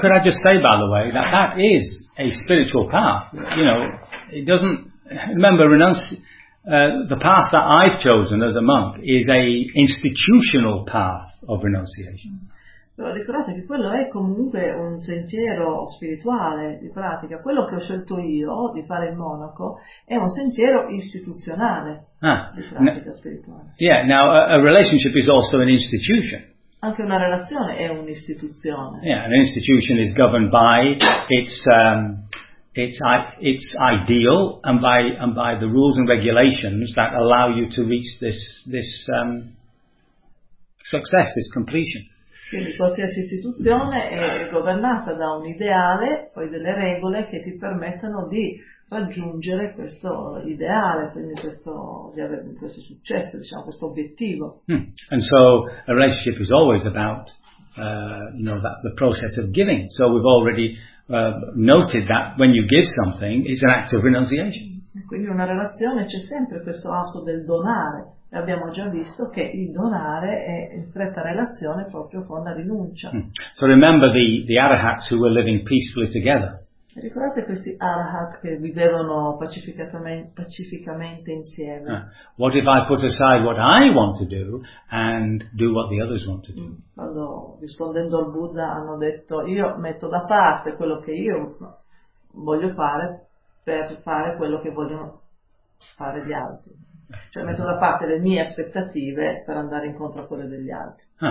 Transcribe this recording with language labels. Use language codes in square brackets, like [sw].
[en] Could I just say, by the way, that is a spiritual path. You know, it doesn't. Remember, the path that I've chosen as a monk is a institutional path of renunciation. [it] Però ricordate che quello è comunque un sentiero spirituale di pratica. Quello che ho scelto io di fare il monaco è un sentiero istituzionale di pratica spirituale. [en] Yeah. Now, a relationship is also an institution. [it] Anche una relazione è un'istituzione. [en] Yeah, an institution is governed by its ideal and by the rules and regulations that allow you to reach this success, this completion. [it] Quindi qualsiasi istituzione è governata da un ideale, poi delle regole che ti permettono di raggiungere questo ideale, quindi questo successo, diciamo, questo obiettivo. [en] And so a relationship is always about you know, that the process of giving. So we've already noted that when you give something it's an act of renunciation. [it] Quindi una relazione c'è sempre questo atto del donare. E abbiamo già visto che il donare è in stretta relazione proprio con la rinuncia. [en] So remember the arahats who were living peacefully together. [it] Ricordate questi arahat che vivevano pacificamente insieme. [en] What if I put aside what I want to do and do what the others want to do? [it] Quando, rispondendo al Buddha, hanno detto: io metto da parte quello che io voglio fare per fare quello che vogliono fare gli altri. Cioè metto da parte le mie aspettative per andare incontro a quelle degli altri.